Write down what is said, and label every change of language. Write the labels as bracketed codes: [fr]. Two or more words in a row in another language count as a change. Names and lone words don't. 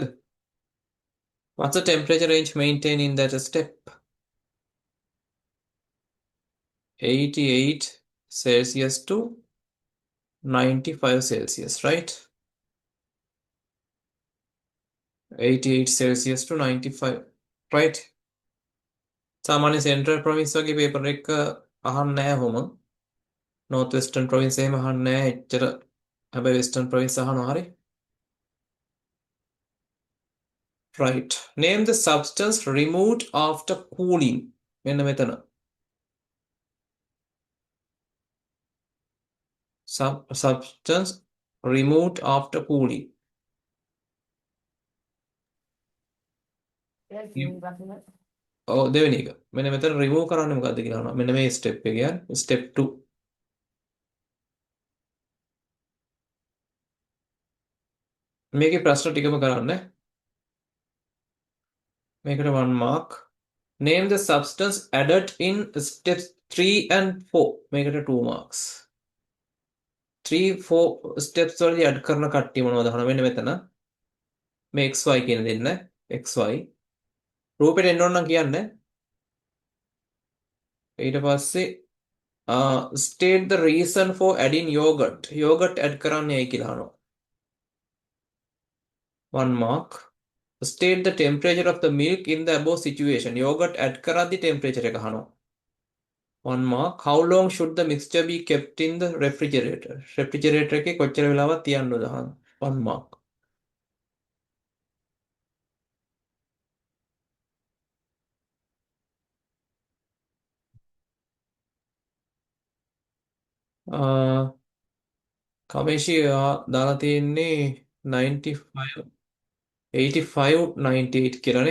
[en] What's the temperature range maintained in that step? 88 Celsius to 95 Celsius, right? 88 Celsius to 95, right? [si] සාමාන්‍ය [en] central province [si] වගේ පේපර් එක අහන්නේ නැහැ ඔහොම. [en] North Western province [si] එහෙම අහන්නේ නැහැ එච්චර. හැබැයි [en] Western province [si] අහනවා හරි. [en] Right. Name the substance removed after cooling. [si] මෙන්න මෙතන. [en] Substance removed after cooling. Yes, You- [si] ප්‍රශ්න. දෙවෙනි එක. මෙන්න මෙතන remove කරන්නේ මොකද්ද කියලා අහනවා. මෙන්න මේ step එක කියන්නේ step 2. මේකේ ප්‍රශ්න ටිකම කරන්න. මේකට 1 mark. [en] Name the substance added in steps 3 and 4. [si] මේකට 2 marks. 3 4 steps වලදී add කරන කට්ටිය මොනවද අහනවා. මෙන්න මෙතන. මේ xy කියන දෙන්න. xy. රූපෙට එන්න ඕන නම් කියන්න. ඊට පස්සේ [en] state the reason for adding yogurt. [si] Yogurt add කරන්නේ ඇයි කියලා අහනවා. 1 mark. [en] State the temperature of the milk in the above situation. [si] Yogurt add කරද්දි temperature එක අහනවා. 1 mark. [en] How long should the mixture be kept in the refrigerator? [si] Refrigerator එකේ කොච්චර වෙලාවක් තියන්නද අහනවා. 1 mark. කමේෂි දාලා තියෙන්නේ 95 85 98 කියලානේ.